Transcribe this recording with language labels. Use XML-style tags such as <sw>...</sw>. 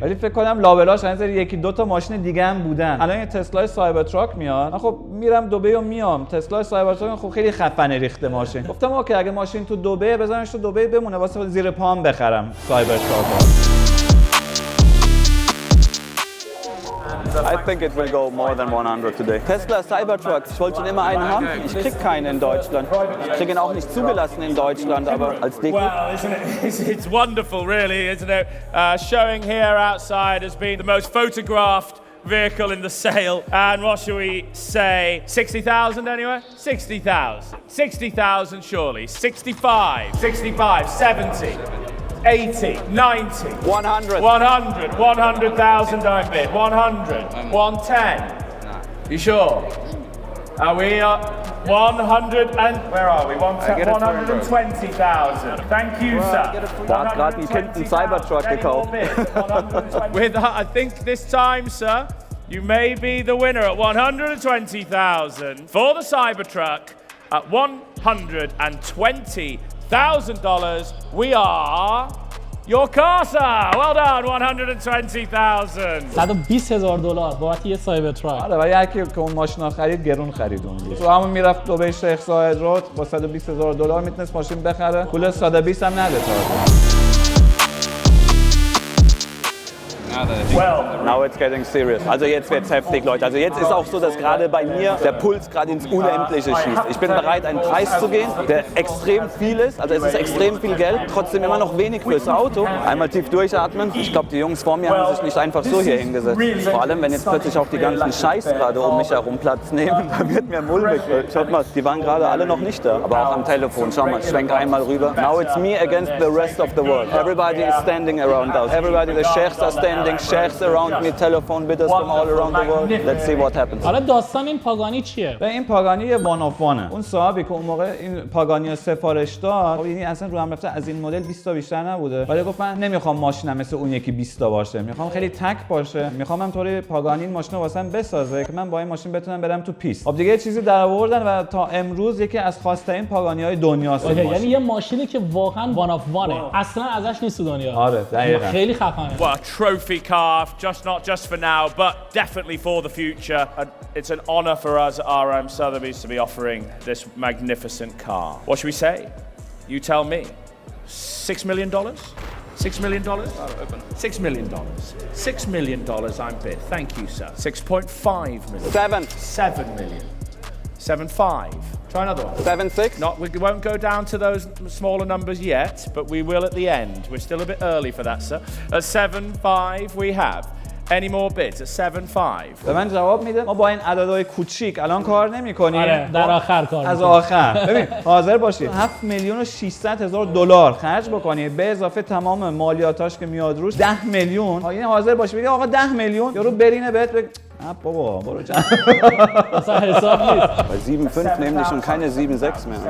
<fa>ولی فکر کنم لابلاش هنوز یکی دو تا ماشین دیگه هم بودن. الان یه تسلا سایبر تراک میاد. من خب میرم دبی و میام. تسلا سایبر تراک خب خیلی خفنه ریخته ماشین. گفتم اوکی اگه ماشین تو دبی بزنمش تو دبی بمونه واسه زیر پام بخرم سایبر تراک.</fa> <en>I think it will go more than 100 today.</en> <de>Tesla Cybertruck, ich wollte schon immer einen haben. Ich krieg keinen in Deutschland. Ich krieg ihn auch nicht zugelassen in Deutschland, aber als Deko.</de> <en>Well, isn't it? It's wonderful, really, isn't it? Showing here outside has been the most photographed vehicle in the sale. And what shall we say? 60,000 anyway? 60,000. 60,000 surely. 65. 65. 70. 80, 90, 100. 100, 100,000 don't bid, 100, 110. You sure? Are we 100 and where are we? 120,000. Thank you, sir.</en> <de>Da hat gerade ein Kind einen Cybertruck gekauft.</de> <en>With I think this time, sir, you may be the winner at 120,000 for the Cybertruck at $120,000. We are your car, sir. Well done, 120,000.</en> <fa>$120,000 بابت یه سایبر تراک. آره ولی هر کی که اون ماشینا خرید گرون خرید اون دیگه. تو همون میرفت دبی شیخ زاید رود با $120,000 میتونست ماشین بخره. پول 120 هم نده تا.</fa> <en>Now it's getting serious.</en> <de>Also jetzt wird's heftig, Leute. Also jetzt ist auch so, dass gerade bei mir der Puls gerade ins Unendliche schießt. Ich bin bereit, einen Preis zu gehen, der extrem viel ist. Also es ist extrem viel Geld, trotzdem immer noch wenig fürs Auto. Einmal tief durchatmen. Ich glaube, die Jungs vor mir haben sich nicht einfach so hier hingesetzt. Vor allem, wenn jetzt plötzlich auch die ganzen Scheiß gerade um mich herum Platz nehmen, dann wird mir mulmig. Schaut mal, die waren gerade alle noch nicht da. Aber auch am Telefon. Schau mal, schwenk einmal rüber.</de> <en>Now it's me against the rest of the world. Everybody is standing around us. Everybody, the sheikhs are standing. Sheikhs around me, telephone bidders from all around the world. Let's see what happens.</en> <fa>حالا داستان این پاگانی چیه؟ به این پاگانی یه وان آف وانه. اون صاحبی که اون موقع این پاگانی سفارش داد، یعنی اصلا رو هم رفته از این مدل 20 تا بیشتر نبوده. ولی گفت من نمیخوام ماشینم مثل اون یکی 20 تا باشه. میخوام خیلی تک باشه. میخوام همطوری پاگانی این ماشین رو واسم بسازه که من با این ماشین بتونم برم تو پیست. خب دیگه یه چیزی در آوردن و تا امروز یکی از خواسته‌ترین پاگانی‌های دنیاست. یعنی یه ماشینی که واقعا وان آف وانه. اصلا ازش نیست تو دنیا. آره دقیقاً. خیلی خفنه.</fa> <en>What a trophy car, just not just for now, but definitely for the future. And it's an honor for us at RM Sotheby's to be offering this magnificent car. What should we say? You tell me. $6 million? $6 million? $6 million. $6 million I'm bid. Thank you, sir. 6.5 million. 7 million. 7.5. Try another one. 7.6. We won't go down to those smaller numbers yet, but we will at the end. We're still a bit early for that, sir. At 7.5 we have. Any more bids at 7.5?</en> <fa>به من جواب میده ما با این عددهای کوچیک الان کار نمی‌کنیم. آره در آخر کار از آخر. ببین حاضر باشید 7 میلیون و 600 هزار دلار خرج بکنید به اضافه تمام مالیاتاش که میاد روش 10 میلیون. یعنی حاضر باشید بگید آقا 10 میلیون یارو برینه بهت بگه بابا برو جان. اصلا حساب نیست.</fa> <de>Bei 7.5 nämlich und keine 7.6 mehr.</de>